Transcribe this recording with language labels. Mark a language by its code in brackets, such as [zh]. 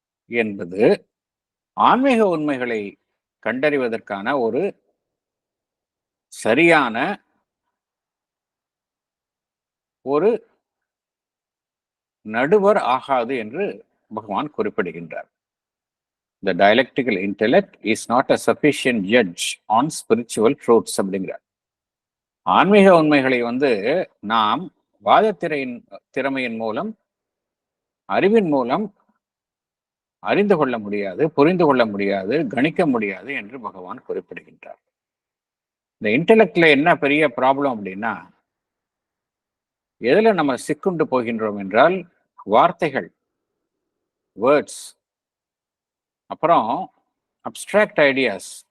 [ta] என்பது ஆன்மீக உண்மைகளை கண்டறிவதற்கான ஒரு சரியான ஒரு நடுவர் ஆகாது என்று பகவான் குறிப்பிடுகின்றார். [en] The dialectical intellect is not a sufficient judge on spiritual truths [ta] அப்படிங்கிறார். ஆன்மீக உண்மைகளை நாம் திறமையின் மூலம், அறிவின் மூலம் அறிந்து கொள்ள முடியாது, புரிந்து கொள்ள முடியாது, கணிக்க முடியாது என்று பகவான் குறிப்பிடுகின்றார். இந்த இன்டெலெக்ட்ல என்ன பெரிய ப்ராப்ளம் அப்படின்னா, எதுல நம்ம சிக்குண்டு போகின்றோம் என்றால் வார்த்தைகள், வேர்ட்ஸ், அப்புறம் அப்டிராக்ட் ஐடியாஸ்.